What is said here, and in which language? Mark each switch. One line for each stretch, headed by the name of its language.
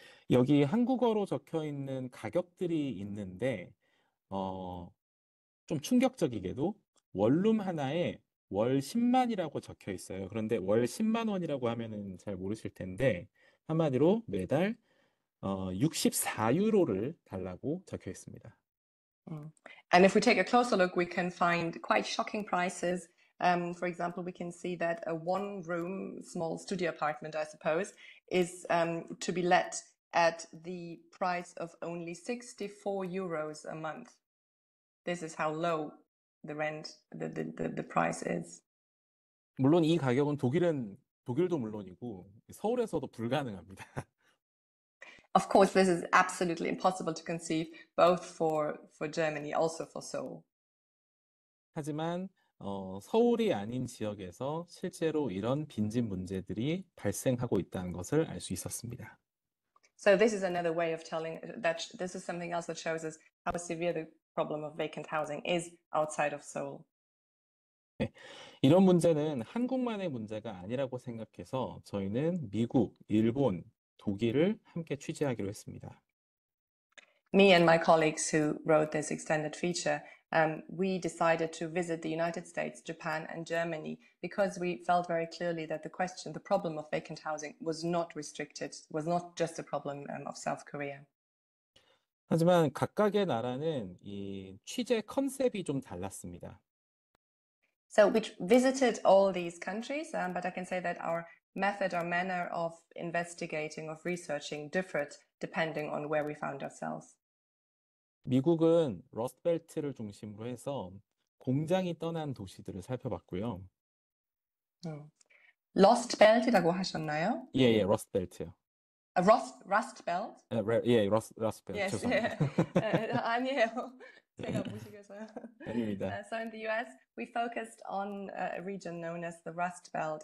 Korean: 여기 한국어로 적혀 있는 가격들이 있는데 좀 충격적이게도 원룸 하나에 월 10만이라고 적혀 있어요. 그런데 월 10만 원이라고 하면은 잘 모르실 텐데 한마디로 매달 64유로를 달라고 적혀 있습니다.
English: And if we take a closer look, we can find quite shocking prices. For example, we can see that a one-room small studio apartment, I suppose, is to be let at the price of only 64 euros a month. This is how low the rent, the price is.
Korean: 물론 이 가격은 독일도 물론이고 서울에서도 불가능합니다.
English: Of course, this is absolutely impossible to conceive, both for Germany, also for Seoul.
Korean: 하지만 서울이 아닌 지역에서 실제로 이런 빈집 문제들이 발생하고 있다는 것을 알 수 있었습니다.
English: So this is another way of telling that this is something else that shows us how severe the problem of vacant housing is outside of Seoul.
Korean: 네, 이런 문제는 한국만의 문제가 아니라고 생각해서 저희는 미국, 일본, 독일을 함께 취재하기로 했습니다.
English: Me and my colleagues who wrote this extended feature, we decided to visit the United States, Japan, and Germany because we felt very clearly that the problem of vacant housing was not restricted, was not just a problem of South Korea.
Korean: 하지만 각각의 나라는 이 취재 컨셉이 좀 달랐습니다.
English: So we visited all these countries, but I can say that our method, our manner of investigating, of researching differed depending on where we found ourselves.
Korean: 미국은 러스트벨트를 중심으로 해서 공장이 떠난 도시들을 살펴봤고요. Lost Belt이라고 하셨나요? 예, 러스트벨트요.
English: Rust Belt?
Korean: 예, 러스트벨트.
English: Yes,
Korean: 죄송합니다. 아니에요. 제가 무식해서요. 아닙니다.
English: So in the US, we focused on a region known as the Rust Belt.